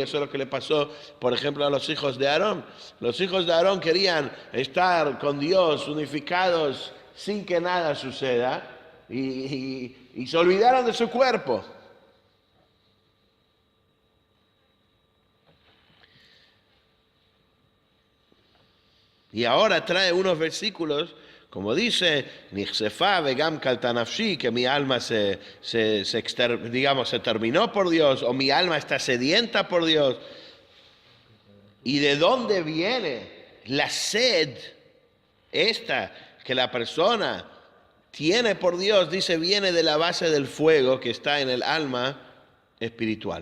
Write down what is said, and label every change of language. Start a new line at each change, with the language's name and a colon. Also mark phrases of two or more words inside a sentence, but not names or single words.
Spanish: Eso es lo que le pasó, por ejemplo, a los hijos de Aarón. Los hijos de Aarón querían estar con Dios unificados sin que nada suceda y se olvidaron de su cuerpo. Y ahora trae unos versículos, como dice,
Hebrew: נכספה וגם כלתה נפשי,
Spanish: que mi alma se terminó por Dios, o mi alma está sedienta por Dios. ¿Y de dónde viene la sed esta que la persona tiene por Dios? Dice, viene de la base del fuego que está en el alma espiritual.